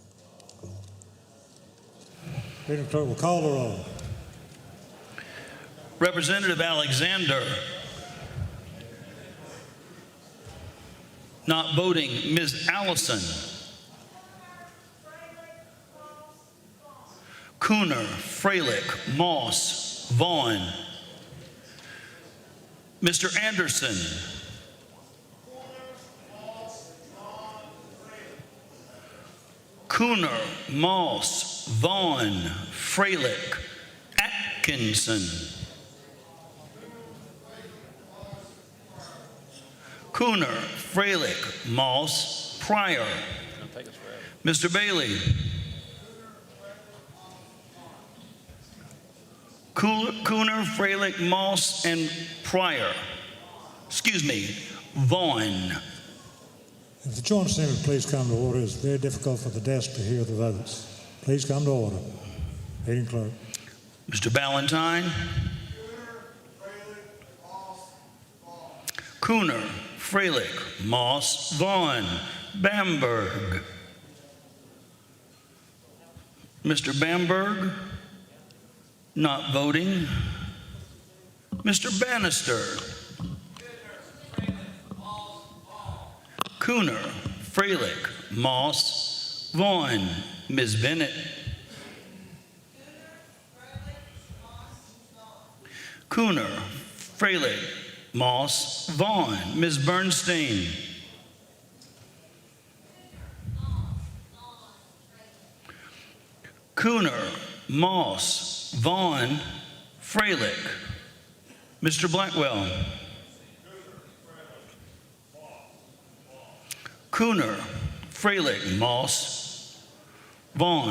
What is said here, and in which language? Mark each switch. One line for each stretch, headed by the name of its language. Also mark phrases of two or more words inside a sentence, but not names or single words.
English: Reading clerk will call the roll. Representative Alexander. Not voting, Ms. Allison. Cooner, Freilich, Moss, Vaughn. Mr. Anderson. Cooner, Moss, Vaughn, Freilich, Atkinson. Cooner, Freilich, Moss, Pryor. Mr. Bailey. Cooner, Freilich, Moss, and Pryor. Excuse me, Vaughn. If the joint assembly please come to order, it's very difficult for the desk to hear the votes. Please come to order. Meeting clerk. Mr. Ballantyne. Cooner, Freilich, Moss, Vaughn, Bamberg. Mr. Bamberg, not voting. Mr. Bannister. Cooner, Freilich, Moss, Vaughn. Ms. Bennett. Cooner, Freilich, Moss, Vaughn. Ms. Bernstein. Cooner, Moss, Vaughn, Freilich. Mr. Blackwell. Cooner, Freilich, Moss, Vaughn.